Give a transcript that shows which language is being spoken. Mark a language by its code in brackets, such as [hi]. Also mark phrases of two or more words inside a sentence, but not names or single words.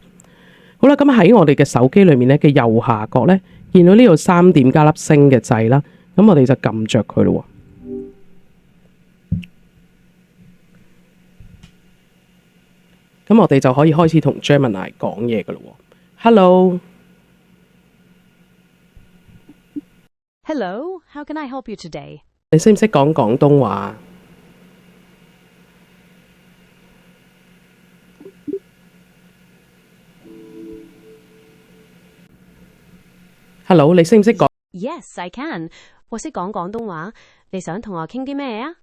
[yue] 好啦，咁喺我哋嘅手機裏面咧嘅右下角咧，見到呢度3點加粒星嘅掣啦，咁我哋就撳着佢咯。咁我哋就可以開始同 Gemini 講嘢噶咯。Hello， [en] Hello, how can I help you today? [yue] 你識唔識講廣東話？Hello， 你識唔識講？ [en] Yes, I can. [yue] 我識講廣東話，你想同我傾啲咩啊？